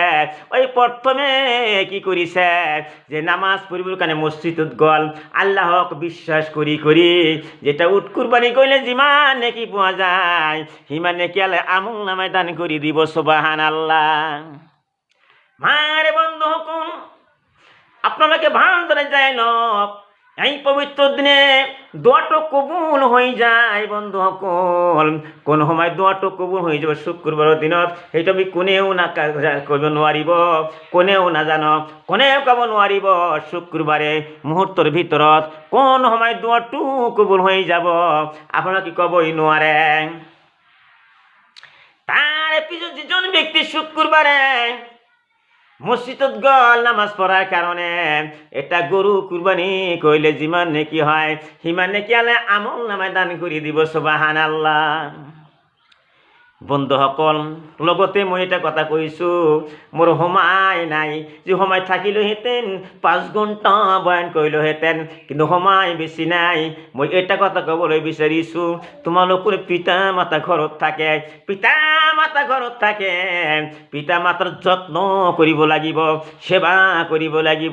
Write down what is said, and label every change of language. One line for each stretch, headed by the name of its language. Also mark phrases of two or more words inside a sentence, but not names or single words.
Assamese: ওই প্ৰথমে কি কৰিছে, যে নামাজ পঢ়িবৰ কাৰণে মছজিদত গ'ল, আল্লাহক বিশ্বাস কৰি কৰি, যেটা উট কুরবানি কৰিলে যিমান নেকি পোৱা যায়, সিমান নেকি আল্লাহ আমল নামায় দান কৰি দিব, সুবহানাল্লাহ। মাৰে বন্ধুসকল, আপোনালোকে ভালদৰে যাই লওক এই পবিত্ৰ দিনে দোৱাটো কবুল হৈ যায় বন্ধুসকল। কোন সময় দোৱাটো কবুল হৈ যাব শুক্ৰবাৰৰ দিনত, সেইটো আমি কোনেও কৰিব নোৱাৰিব, কোনেও নাজানো, কোনেও ক'ব নোৱাৰিব শুক্ৰবাৰে মুহূৰ্তৰ ভিতৰত কোন সময় দোৱাটো কবুল হৈ যাব, আপোনালোকে ক'বই নোৱাৰে।
Bangla: তার পিছত যিজন ব্যক্তি শুক্ৰবাৰে মসজিদত গল নামাজ পড়ার কারণে এটা গরু কুরবানি কইলে যিমান নেকি হয় সিমান নেকি আলে আমল নামায় দান করে দিব। সুবহানাল্লাহ।
Assamese: বন্ধুসকল, লগতে মই এটা কথা কৈছোঁ, মোৰ সময় নাই, যে সময় থাকিলোহেঁতেন 5 ঘণ্টা বয়ান কৰিলোহেঁতেন, কিন্তু সময় বেছি নাই। মই এটা কথা ক'বলৈ বিচাৰিছোঁ, তোমালোকৰ পিতা মাতা ঘৰত থাকে, পিতা মাতাৰ যত্ন কৰিব লাগিব, সেৱা কৰিব লাগিব।